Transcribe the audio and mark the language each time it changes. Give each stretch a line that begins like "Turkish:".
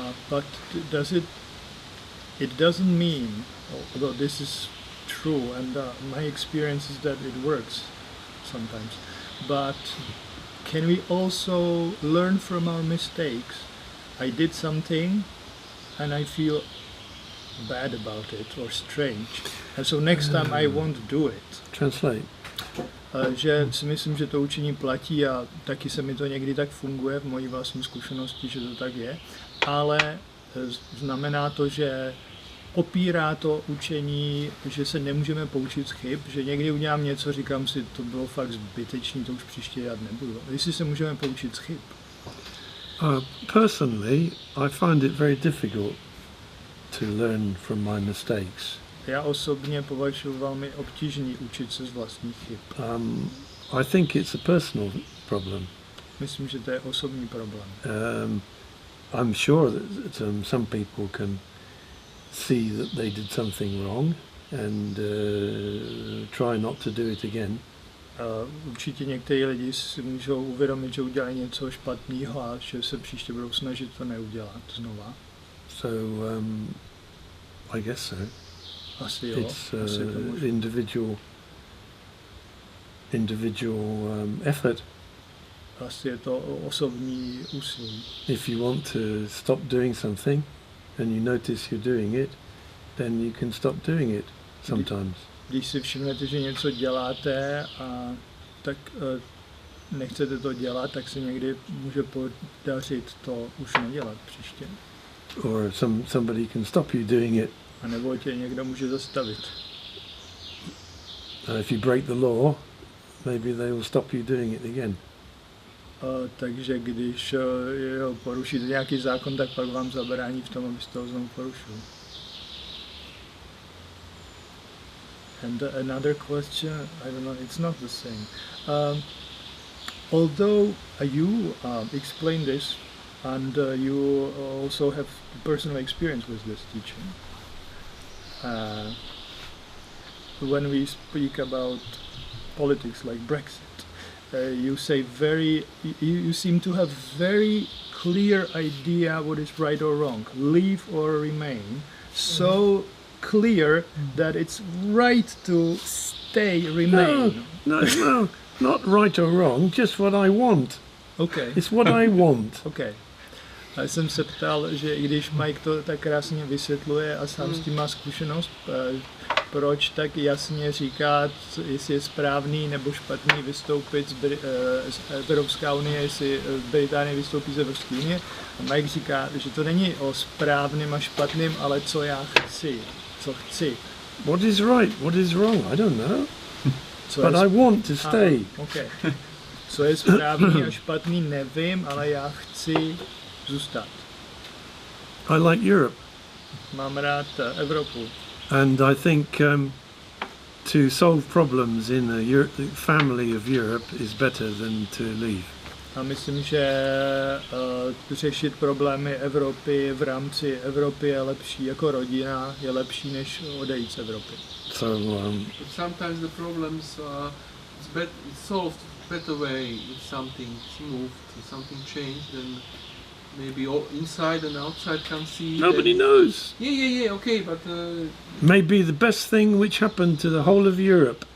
English: But it doesn't mean, although this is true, and my experience is that it works sometimes, but can we also learn from our mistakes? I did something and I feel bad about it or strange, and so next time I won't do it. Translate.
Czech: Že si myslím, že to učení platí a taky se mi to někdy tak funguje v mojí vlastní zkušenosti, že to tak je, ale znamená to, že opírá to učení, že se nemůžeme poučit z chyb, že někdy udělám něco, říkám si, to bylo fakt zbytečný, to už příště dělat nebudu. Jestli se můžeme poučit z chyb.
English: Personally, I find it very difficult to learn from my mistakes.
Czech: Já osobně považuji velmi obtížný učit se z vlastních chyb.
English: I think it's a personal problem.
Czech: Myslím, že to je osobní problém.
English: I'm sure that some people can see that they did something wrong and try not to do it again.
Czech: Určitě někteří lidi si můžou uvědomit, že udělali něco špatného a že se příště budou snažit to neudělat znova.
English: So I guess so.
Czech: Asi jo.
English: It's
Czech: asi to
English: individual effort.
Czech: Asi je to osobní úsilí.
English: If you want to stop doing something and you notice you're doing it, then you can stop doing it sometimes.
Czech: Když si všimnete, že něco děláte a tak nechcete to dělat, tak se někdy může podařit to už nedělat příště.
English: Or somebody can stop you doing it.
Czech: A nebo tě někdo může zastavit.
English: And if you break the law, maybe they will stop you doing it again.
Czech: Takže když porušíte nějaký zákon, tak pak vám zabrání v tom, abyste ho znovu porušili.
English: And another question, I don't know, it's not the same. Although you explain this, and you also have personal experience with this teaching, when we speak about politics like Brexit, you say you seem to have very clear idea what is right or wrong, leave or remain, so clear that it's right to remain. No, not right or wrong, just what I want. Okay. It's what I want. Okay.
Czech: Já jsem se ptal, že i když Mike to tak krásně vysvětluje a sám s tím má zkušenost, proč tak jasně říká, jestli je správný nebo špatný vystoupit z Evropské unie, jestli Británie vystoupí z Evropské unie. A Mike říká, že to není o správným a špatným, ale co já chci, co chci.
English: What is right, what is wrong, I don't know. But I want to stay. Okay.
Czech: Co je správný a špatný, nevím, ale já chci zůstat.
English: I like Europe.
Czech: Mám rád Evropu.
English: And I think to solve problems in the family of Europe is better than to leave.
Czech: A myslím, že řešit problémy Evropy v rámci Evropy je lepší, jako rodina je lepší, než odejít z Evropy.
English: So But sometimes the problems it's solved better way if something's moved, if something changed, then maybe all inside and outside can see. nobody knows. Yeah, okay, but Maybe the best thing which happened to the whole of Europe.